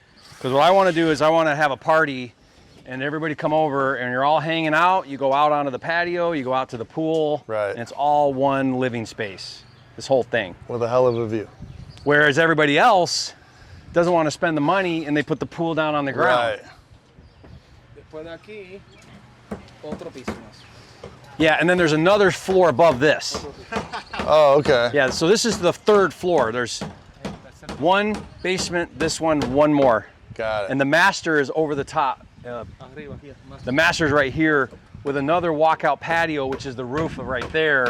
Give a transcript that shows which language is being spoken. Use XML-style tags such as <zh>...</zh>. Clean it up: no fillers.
<en>Because what I want to do is I want to have a party and everybody come over and you're all hanging out. You go out onto the patio, you go out to the pool, Right. and it's all one living space, this whole thing. With a hell of a view. Whereas everybody else doesn't want to spend the money and they put the pool down on the ground. Right.</en> <es>Después de aquí, otro piso más.</es> <en>Yeah, and then there's another floor above this. Oh, okay. Yeah, so this is the third floor. There's one basement, this one more. Got it. And the master is over the top.</en> <es>Arriba, aquí, más.</es> <en>The master's right here with another walkout patio, which is the roof of right there.</en>